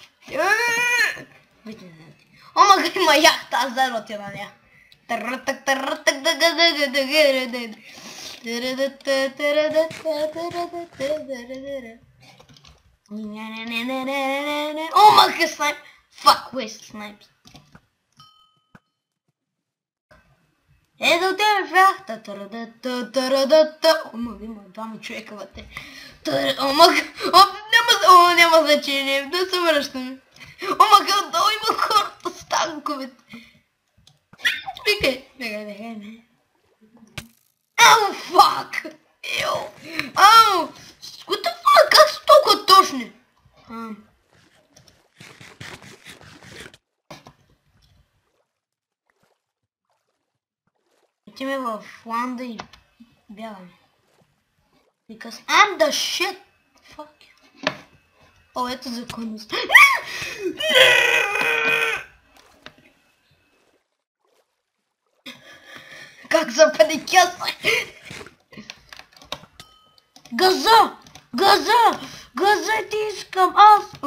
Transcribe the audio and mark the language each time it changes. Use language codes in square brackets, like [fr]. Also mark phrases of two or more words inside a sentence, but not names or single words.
[bg] О мага, има яхта, аз да роти на нея. О мага, снайп! [en] Fuck, waste snipes. [bg] Ето те в яхта. О мага, има двама човека вътре. О мага, няма значение, да се връщаме. О мага, отдолу има хората с танковете. Бегай. Ау, фак! [en] Ау! What the fuck? [bg] Как са толкова точни? Отиме в ланда и бягаме. [en] Because I'm the shit. Fuck you. [bg] О, ето законност. Как запаникяса? Газа ти искам аз.